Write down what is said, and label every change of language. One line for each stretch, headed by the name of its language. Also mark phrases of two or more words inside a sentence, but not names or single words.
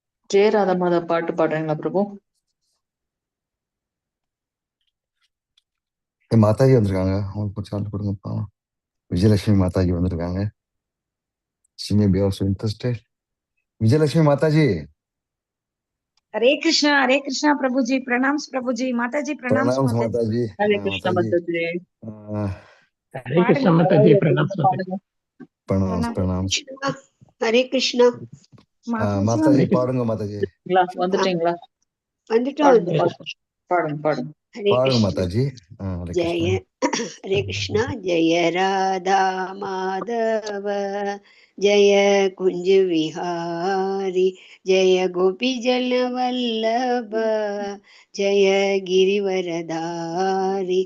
Tamil: ஜெய ராதா மாதா பாட்டு பாடுறீங்களா பிரபு? மாதாஜி வந்திருக்காங்க, அவங்களுக்கு கொஞ்சம் ஆள் கொடுங்கப்பா. விஜயலட்சுமி மாதாஜி வந்திருக்காங்க.
English: She may be also interested.
Hindi: विजयलक्ष्मी माता जी, हरे कृष्णा प्रभु जी, प्रणाम प्रभु जी, माता जी प्रणाम प्रणाम माता जी। हरे कृष्णा माता जी, माता जी। हरे कृष्ण माता जी, प्रणाम प्रणाम प्रणाम। हरे कृष्णा माता जी पाடுங்க माता जी।
Tamil: வந்துட்டீங்களா? பாடுங்க பாடுங்க.
Hindi: பாடுங்க माता जी। जय हरे कृष्णा। जय राधा माधव जय कुंज विहारी जय गोपी जन वल्लभ जय गिरिवरधारी